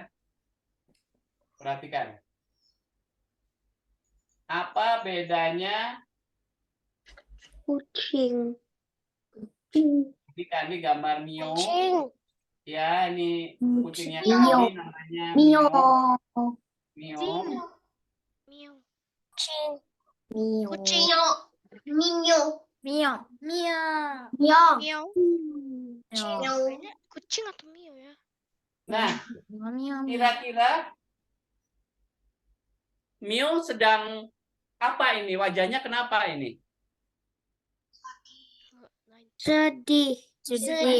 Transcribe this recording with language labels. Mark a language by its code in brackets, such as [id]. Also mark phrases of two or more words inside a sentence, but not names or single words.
[id] Perhatikan. Apa bedanya Kucing. ini gambar Mio? Ya, ini kucingnya Mio. kami namanya Mio. Mio. Mio. Kucing. Mio. Kucing. Mio. Mio. Mio. Mio. Mio. Kayaknya kucing atau Mio ya? Nah, Mio. kira-kira Mio sedang apa ini? Wajahnya kenapa ini? Sedih. Sedih.